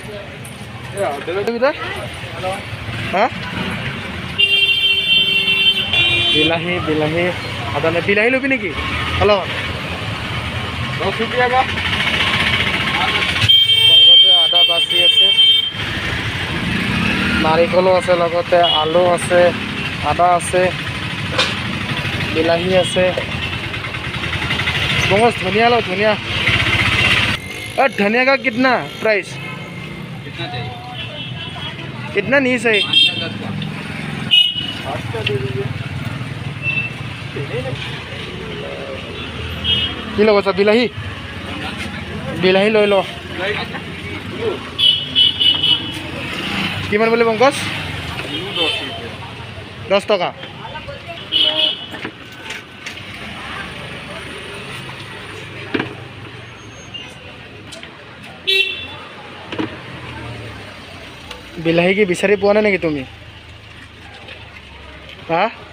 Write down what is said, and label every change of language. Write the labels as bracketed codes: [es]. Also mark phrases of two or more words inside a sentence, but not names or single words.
[as] হা বিলাহী আদা নে বিলাহী ল'বি নেকি হেল্ল' 10 টকীয়া আদা বাচি আছে নাৰিকলো আছে লগতে আলু আছে আদা আছে বিলাহী আছে [hi] बहुत धनिया लो धनिया और धनिया का कितना प्राइस कितना चाहिए कितना नहीं सही 5 का दे दीजिए [as] কি ল'ব চা বিলাহী লৈ ল কিমান বুলি পংকজ 10 টকা বিলাহী কি বিচাৰি পোৱা নাই নেকি তুমি হা